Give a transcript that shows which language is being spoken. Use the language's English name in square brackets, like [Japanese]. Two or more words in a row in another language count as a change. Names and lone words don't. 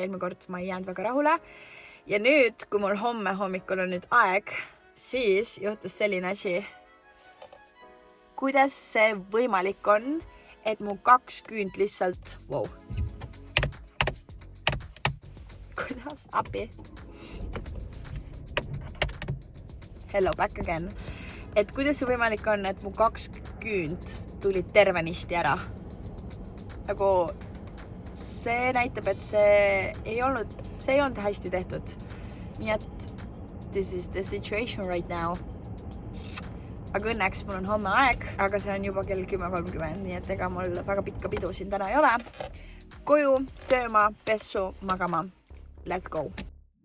[Estonian] Eelmine kord ma ei jäänud väga rahule. Ja nüüd, kui mul homme hommikul on nüüd aeg, siis juhtus selline asi. Kuidas see võimalik on, et mu 2 küünt lihtsalt... Wow. Kuidas? Abi. [English] Hello, back again. [Estonian] Et kuidas see võimalik on, et mu 2 küünt tulid tervenisti ära. Nagu see näitab, et see ei olnud hästi tehtud. Nii et [English] this is the situation right now. [Estonian] Aga õnneks mul on homme aeg, aga see on juba kell 10:30, nii et ega mul väga pikka pidu siin täna ei ole. Koju, sööma, pessu, magama. [English] Let's go!